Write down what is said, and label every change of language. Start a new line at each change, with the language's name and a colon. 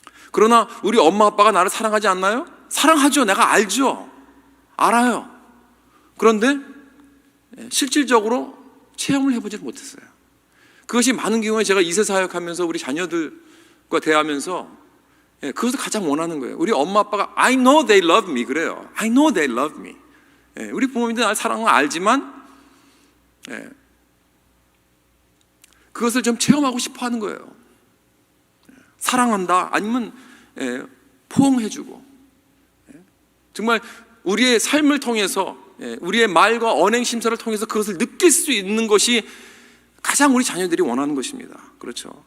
Korean: 그러나 우리 엄마 아빠가 나를 사랑하지 않나요? 사랑하죠. 내가 알죠. 알아요. 그런데 실질적으로 체험을 해보지 못했어요. 그것이 많은 경우에 제가 2세 사역하면서 우리 자녀들과 대하면서 그것을 가장 원하는 거예요. 우리 엄마 아빠가
English: I know they love me
Korean: 그래요.
English: I know they love me.
Korean: 우리 부모님들 나를 사랑하는 걸 알지만 그것을 좀 체험하고 싶어 하는 거예요. 사랑한다 아니면 포옹해주고, 정말 우리의 삶을 통해서, 우리의 말과 언행 심사를 통해서 그것을 느낄 수 있는 것이 가장 우리 자녀들이 원하는 것입니다. 그렇죠.